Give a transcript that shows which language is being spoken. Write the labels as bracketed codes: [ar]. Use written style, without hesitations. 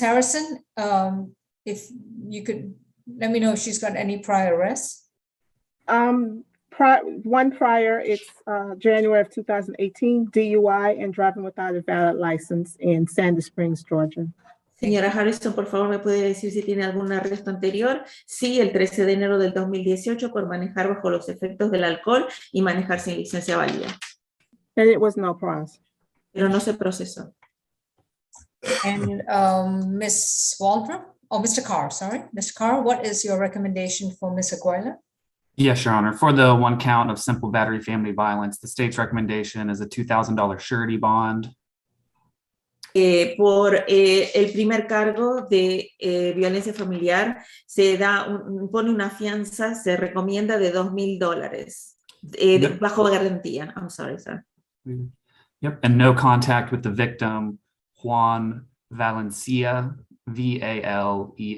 [en] Harrison, if you could let me know if she's got any prior arrests. One prior, it's January of 2018, DUI and driving without a valid license in Sandy Springs, Georgia. [es] Señora Harrison, por favor, ¿me puede decir si tiene algún arresto anterior? Sí, el 13 de enero del 2018 por manejar bajo los efectos del alcohol y manejar sin licencia válida. [en] And it was no process. [es] Pero no se procesó. [en] And Ms. Waldrop, or Mr. Carr, sorry. Mr. Carr, what is your recommendation for Ms. Aguilera? Yes, Your Honor. For the 1 count of simple battery family violence, the state's recommendation is a $2,000 surety bond. [es] Por el primer cargo de violencia familiar se pone una fianza, se recomienda de $2,000 bajo garantía. [en] I'm sorry, sir. Yep, and no contact with the victim Juan Valencia, Valencia.